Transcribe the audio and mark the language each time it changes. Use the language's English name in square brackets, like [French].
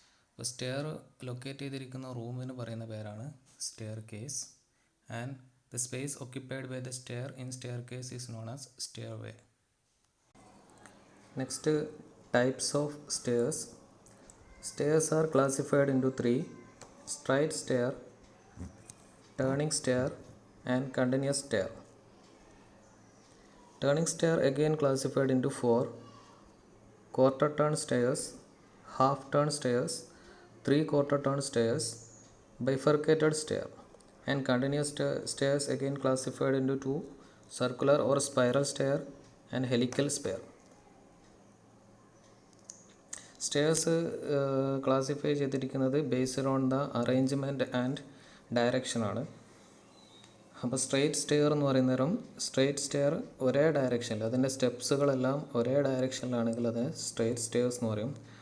[Malayalam] അപ്പോൾ stair locate ചെയ്തിരിക്കുന്ന റൂമിന് പറയുന്ന പേരാണ് stair case. [English] And the space occupied by the stair in staircase is known as stairway. Next, types of stairs. Stairs are classified into 3: straight stair, turning stair, and continuous stair. Turning stair again classified into 4: quarter turn stairs, half turn stairs, 3/4 turn stairs, bifurcated stair. And continuous stairs again classified into 2: circular or spiral stair and helical stair. [Malayalam] Stairs classify ചെയ്തിരിക്കുന്നത് [English] based on the arrangement and [Malayalam] ഡയറക്ഷനാണ്. അപ്പോൾ straight stair എന്ന് പറയുന്നേരം straight stair ഒരേ ഡയറക്ഷനിൽ, അതിൻ്റെ സ്റ്റെപ്സുകളെല്ലാം ഒരേ ഡയറക്ഷനിലാണെങ്കിൽ അത് straight stairs എന്ന് പറയും.